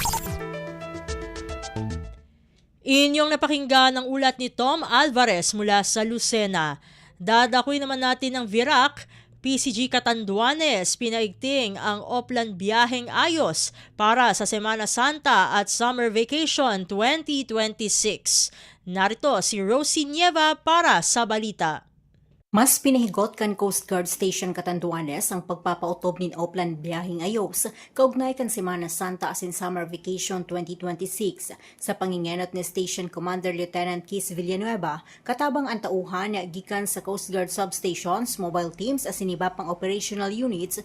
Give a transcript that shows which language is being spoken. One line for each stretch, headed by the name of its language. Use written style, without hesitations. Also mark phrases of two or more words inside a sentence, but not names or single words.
Filipino: Inyong napakinggan ang ulat ni Tom Alvarez mula sa Lucena. Dadakoy naman natin ng Virac, PCG Catanduanes, pinaigting ang Oplan Biyaheng Ayos para sa Semana Santa at Summer Vacation 2026. Narito si Rosie Nieva para sa balita.
Bikol: Mas pinahigot kan Coast Guard Station Catanduanes ang pagpapautob ni Oplan Biyaheng Ayos kaugnay kan Semana Santa asin Summer Vacation 2026 sa pangingenot ni Station Commander Lieutenant Keith Villanueva katabang ang tauhan gikan sa Coast Guard substations,
English: mobile teams
Bikol: asin iba pang
English: operational units.